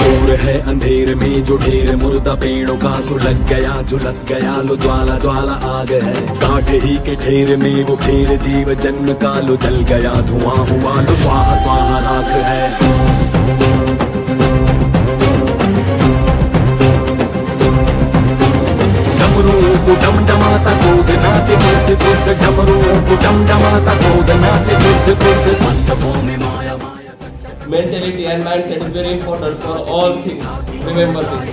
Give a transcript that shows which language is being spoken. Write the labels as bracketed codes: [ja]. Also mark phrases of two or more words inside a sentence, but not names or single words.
[hi] है अंधेर में जो ढेर मुर्दा पेड़ों का सुलग गया झुलस गया लो ज्वाला ज्वाला आग है काट ही के ढेर में वो ढेर जीव जन्म का लो जल गया धुआं हुआ लो स्वाहा स्वाहा राख है। डमरुओं को डमडमाता कूद नाचे कुद कुद डमरुओं को डमडमाता कूद नाचे कुद कुद मस्तकों में माया माया। [en] Mentality and mindset is very important for all things. Remember this.